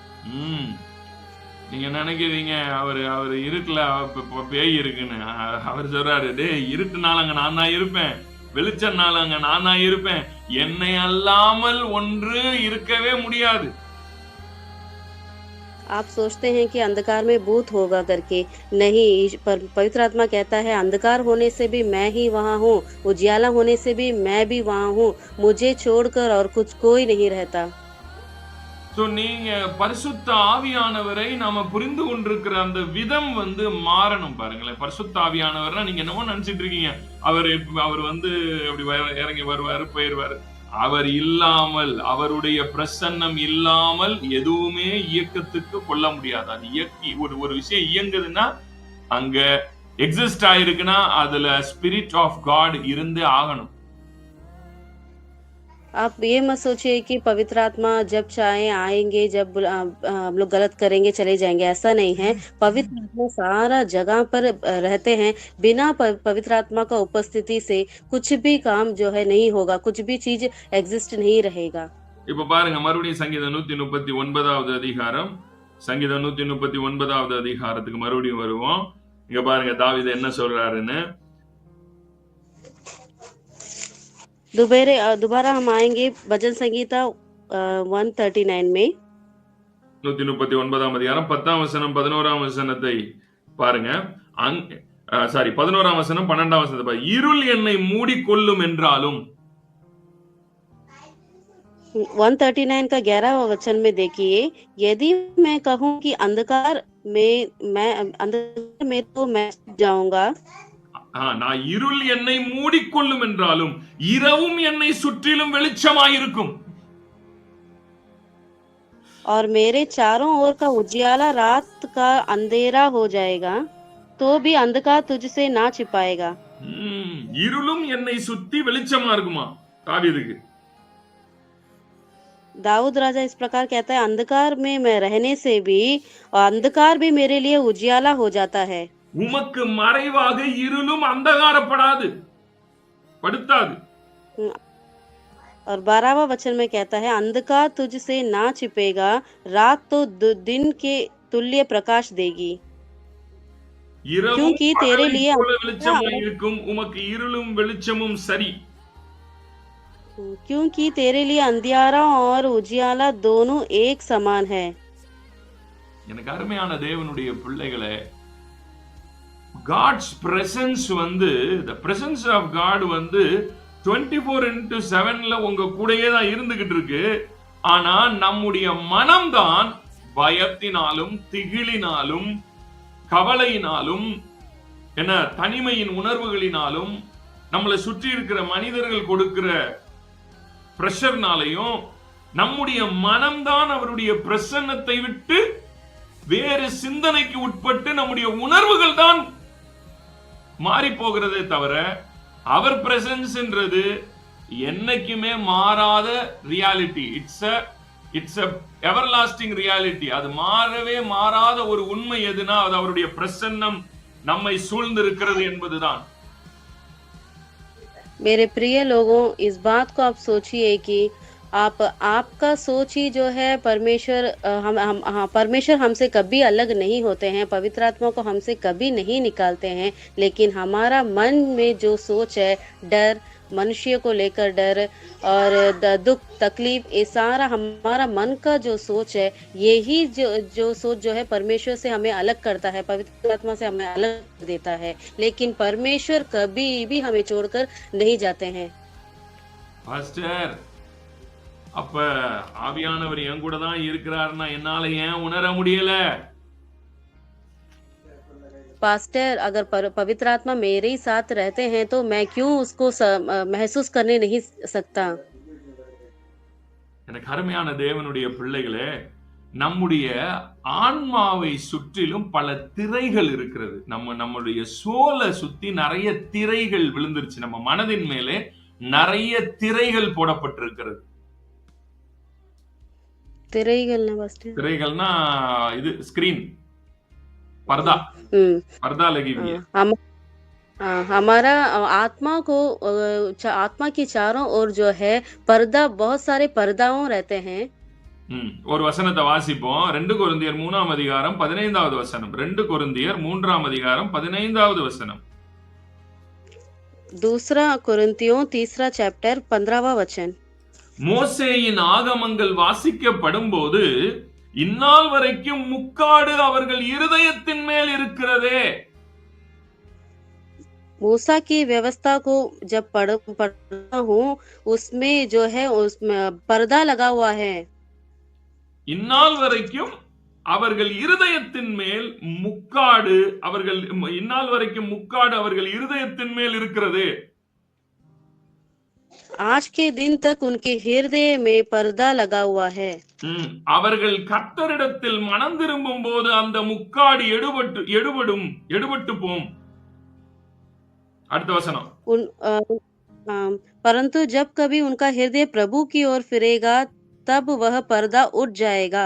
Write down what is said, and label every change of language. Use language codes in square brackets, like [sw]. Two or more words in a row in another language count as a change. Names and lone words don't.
[ta] நீங்க நினைக்கிறீங்க அவரு அவரு இருட்டுல பேய் இருக்குன்னு. அவர் சொல்றாரு, டேய் இருட்டுனால அங்க நான் தான் இருப்பேன், வெளிச்சம்னால அங்க நான் தான் இருப்பேன், என்னை அல்லாமல் ஒன்று இருக்கவே முடியாது. [hi] आप सोचते हैं कि अंधकार में भूत होगा करके, नहीं। पवित्र आत्मा कहता है अंधकार होने से भी मैं ही वहाँ हूँ, उजियाला होने से भी मैं भी वहाँ हूँ, मुझे छोड़कर और कुछ कोई नहीं रहता। [ta] சோ நீங்க பரிசுத்த ஆவியானவரை நாம புரிந்து கொண்டிருக்கிற அந்த விதம் மாறணும். பாருங்களேன், பரிசுத்த ஆவியானவர்னா நீங்க என்னமோ நினைச்சிட்டு இருக்கீங்க அவர் அப்படி இறங்கி வருவாரு போயிருவாரு. அவர் இல்லாமல், அவருடைய பிரசன்னம் இல்லாமல் எதுவுமே இயக்கத்துக்கு கொள்ள முடியாது. அது ஒரு விஷயம் இயங்குதுன்னா அங்க எக்ஸிஸ்ட் ஆயிருக்குன்னா அதுல [en] spirit of God [ta] இருந்தே ஆகணும். [hi] आप ये मत सोचिए कि पवित्र आत्मा जब चाहे आएंगे, जब हम लोग गलत करेंगे चले जाएंगे, ऐसा नहीं है। पवित्र आत्मा सारा जगह पर रहते हैं। बिना पवित्र आत्मा का उपस्थिति से कुछ भी काम जो है नहीं होगा, कुछ भी चीज एग्जिस्ट नहीं रहेगा। [ta] இப்ப பாருங்க மறுபடியும் சங்கீதம் 139வது அதிகாரம், சங்கீதம் 139வது அதிகாரத்துக்கு மறுபடியும் வருவோம். இங்க பாருங்க தாவீது என்ன சொல்றாருன்னு. [hi] दोबारा हम आएंगे भजन संगीता 139 में। [ta] 139ஆம் அதிகாரம் 10ஆம் வசனம் 11ஆம் வசனத்தை பாருங்க. 11ஆம் வசனம் 12ஆம் வசனத்தை பாருங்க. இருள் என்னை மூடிக்கொள்ளும் என்றாலும் [hi] 139 का 11वां वचन में देखिए, यदि मैं कहूं कि अंधकार में तो मैं जाऊंगा, [ta] நான் இருள் என்னை மூடிக்கொள்ளும் என்றாலும் இரவும் என்னை சுற்றிலும் வெளிச்சமாயிருக்கும். [hi] और मेरे चारों ओर का उजियाला रात का अंधेरा हो जाएगा, तो भी अंधकार तुझसे ना छिपाएगा। [ta] இருளும் என்னை சுத்தி வெளிச்சமா இருக்குமா தாவீதுக்கு. [hi] दाऊद राजा इस प्रकार कहता है, अंधकार में मैं रहने से भी अंधकार भी मेरे लिए उजियाला हो जाता है। [ta] உமக்கு மறைவாக இருளும் அந்தகாரப்படாது, படுத்தாது. [hi] और 12वां वचन में कहता है, अंधकार तुझसे ना छिपेगा, रात तो दिन के तुल्य प्रकाश देगी, [ta] இரவும் [hi] क्योंकि तेरे [ta] பகலைப் [hi] लिए [ta] போல [hi] अंधेरा [ta] வெளிச்சமாய் [hi] और [ta] இருக்கும், உமக்கு இருளும் வெளிச்சமும் சரி. [hi] क्योंकि तेरे लिए अंधियारा और उजियाला दोनों एक समान है। [ta] எனக்கு அருமையான தேவனுடைய பிள்ளைகளே, [en] God's presence [ta] வந்து, [en] the presence of God [ta] வந்து 24/7 உங்க கூடயே தான் இருந்துகிட்டு இருக்கு. ஆனா நம்முடைய மனம்தான் பயத்தினாலும் திகிலினாலும் கவலையினாலும் என்ன தனிமையின் உணர்வுகளினாலும் நம்மளை சுற்றி இருக்கிற மனிதர்கள் கொடுக்கிற பிரஷர்னாலையும் நம்முடைய மனம்தான் அவருடைய பிரசன்னத்தை விட்டு வேறு சிந்தனைக்கு உட்பட்டு நம்முடைய உணர்வுகள் தான் மாறி போகிறதே தவிர அவர் பிரசன்ஸ்ன்றது என்னைக்குமே மாறாத ரியாலிட்டி. [en] It's a everlasting reality. [ta] அது மாறவே மாறாத ஒரு உண்மை எதுனா அது அவருடைய பிரசன்னம் நம்மை சூழ்ந்திருக்கிறது என்பதுதான். [hi] मेरे प्रिय लोगों, इस बात को आप सोचिए कि आपका सोच ही जो है परमेश्वर परमेश्वर हमसे कभी अलग नहीं होते हैं, पवित्र आत्मा को हमसे कभी नहीं निकालते हैं, लेकिन हमारा मन में जो सोच है, डर, मनुष्य को लेकर डर और दुख तकलीफ, ये सारा हमारा मन का जो सोच है, यही जो सोच जो है परमेश्वर से हमें अलग करता है, पवित्र आत्मा से हमें अलग कर देता है। लेकिन परमेश्वर कभी भी हमें छोड़कर नहीं जाते हैं। [ta] பாஸ்டர், அப்ப ஆவியானவர் என் கூட தான் இருக்கிறாருன்னா என்னால ஏன் உணர முடியல? [hi] पास्टर, अगर पवित्र आत्मा मेरे ही साथ रहते हैं तो मैं क्यों उसको महसूस करने नहीं सकता? [ta] எனக்கு அருமையான தேவனுடைய பிள்ளைகளே, நம்முடைய ஆன்மாவை சுற்றிலும் பல திரைகள் இருக்கிறது. நம்முடைய சோலை சுத்தி நிறைய திரைகள் விழுந்துருச்சு. நம்ம மனதின் மேலே நிறைய திரைகள் போடப்பட்டிருக்கிறது. திரைகள்னா பாஸ்டர்? திரைகள்னா இது ஸ்கிரீன், [hi] पर्दा, पर्दा लगी हुई है। हमारा आत्मा को आत्मा की चारों ओर जो है पर्दा, बहुत सारे पर्दाओं रहते हैं। [ta] ஒரு வசனத்தை வாசிப்போம். 2 கொரிந்தியர் 3ஆம் அதிகாரம் 15வது வசனம். 2 கொரிந்தியர் 3ஆம் அதிகாரம் 15வது வசனம். [hi] दूसरा कोरिन्थियों 3 चैप्टर 15वां वचन. [ta] மோசேயின் ஆகமங்கள் வாசிக்கப்படும் போது இந்நாள் வரைக்கும் முக்காடு அவர்கள் இருதயத்தின் மேல் இருக்கிறதே. [hi] मूसा की व्यवस्था को जब पढ़ता हूँ, उसमें जो है उसमें पर्दा लगा हुआ है. [ta] இந்நாள் வரைக்கும் அவர்கள் இருதயத்தின் மேல் முக்காடு, இந்நாள் வரைக்கும் முக்காடு அவர்கள் இருதயத்தின் மேல் இருக்கிறது. [hi] आज के दिन तक उनके हृदय में पर्दा लगा हुआ है. [ta] அவர்கள் கர்த்தரிடத்தில் மனம் திரும்பும் போது அந்த முக்காடு எடுபட்டு போம். அடுத்த வசனம். [hi] परंतु जब कभी उनका हृदय प्रभु की ओर फिरेगा, तब वह पर्दा उठ जाएगा.